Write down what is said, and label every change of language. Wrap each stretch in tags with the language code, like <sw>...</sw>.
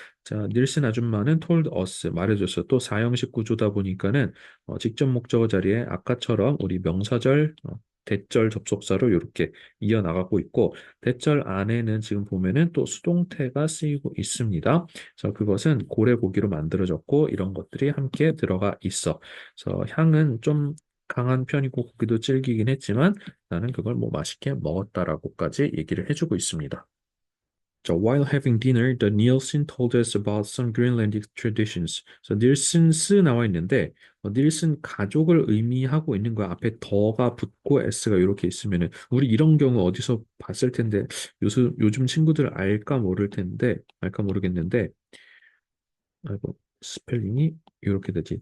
<ko>자, 닐슨 아줌마는 told us 말해줬어. 또 사형식 구조다 보니까는 직접 목적어 자리에 아까처럼 우리 명사절 대절 접속사로 이렇게 이어나가고 있고 대절 안에는 지금 보면은 또 수동태가 쓰이고 있습니다. 그래서 그것은 고래고기로 만들어졌고 이런 것들이 함께 들어가 있어. 그래서 향은 좀 강한 편이고 고기도 질기긴 했지만 나는 그걸 뭐 맛있게 먹었다라고까지 얘기를 해주고 있습니다.</ko> <en>자, while having dinner, the Nielsen told us about some Greenlandic traditions.</en> <ko>그래서 닐슨스 나와 있는데 닐슨 가족을 의미하고 있는 거야. 앞에 더가 붙고 s가 이렇게 있으면은 우리 이런 경우 어디서 봤을 텐데 요즘 친구들 알까 모를 텐데 알까 모르겠는데 아이고 스펠링이 이렇게 되지.</ko>